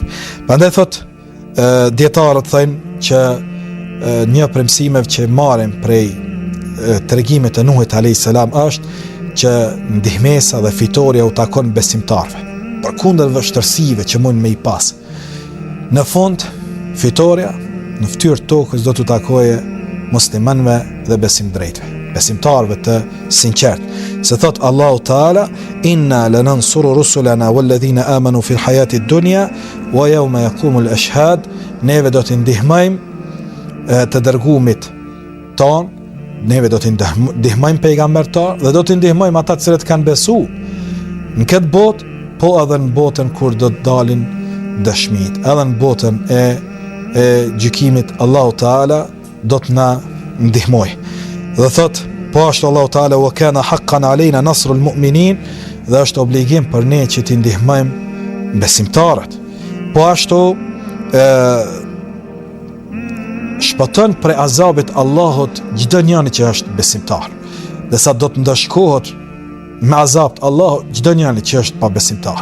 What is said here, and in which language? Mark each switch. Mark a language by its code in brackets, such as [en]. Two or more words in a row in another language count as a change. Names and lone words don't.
[sq] Prandaj thot dietarët thënë që një prej mësimeve që marrim prej tregimit të Nuhit [ar] عليه السلام [sq] është që ndihmesa dhe fitoria u takon besimtarëve, përkundër vështirësive që mund me i pas. Në fund, fitoria në fytyrë tokës do të takoje muslimanëve dhe besimtarëve të sinqertë. Se thot Allahu Teala: [ar] "إنا لننصر رسلنا والذين آمنوا في الحياة الدنيا ويوم يقوم الأشهاد." [sq] Neve do të ndihmojmë të dërguamit ton, neve do të ndihmojmë pejgambertar dhe do të ndihmojmë ata që kanë besuar në këtë botë, po edhe në botën kur do të dalin dëshmit, edhe në botën e gjykimit, Allahu Teala do të na ndihmoj. Dhe thot, po ashtu Allahu Teala: [ar] "وكان حقا علينا نصر المؤمنين." [sq] Dhe është obligim për ne që t'i ndihmojmë besimtarët. Po ashtu shpëton për azabit Allahut çdo njeri që është besimtar. Dhe sa do të ndëshkohet me azab të Allahut çdo njeri që është pa besimtar.